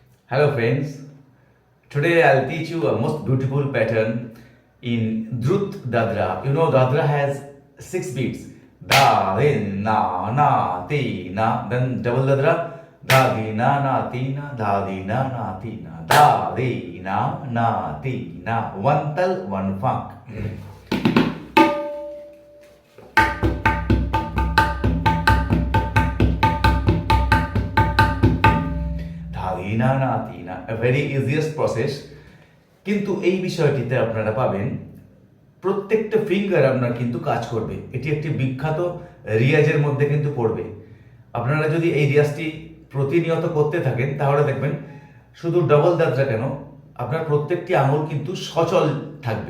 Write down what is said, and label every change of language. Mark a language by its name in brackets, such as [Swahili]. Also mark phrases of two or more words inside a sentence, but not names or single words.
[English] Hello friends, today I'll teach you a most beautiful pattern in Drut Dadra. You know Dadra has 6 beats. Da, din, na, ti, na. Then double Dadra. Da, di, na, ti, na. Da, di, na, ti, na. Da, di, na, ti, na. One tal, one funk. A very easiest process, [Bangla] কিন্তু এই বিষয়টিতে আপনারা পাবেন প্রত্যেকটা ফিঙ্গার আপনার কিন্তু কাজ করবে। এটি একটি বিখ্যাত রিয়াজের মধ্যে কিন্তু পড়বে। আপনারা যদি এই রিয়াজটি প্রতিনিয়ত করতে থাকেন তাহলে দেখবেন শুধু ডাবল দাদরা কেন আপনার প্রত্যেকটি আঙুল কিন্তু সচল থাকবে।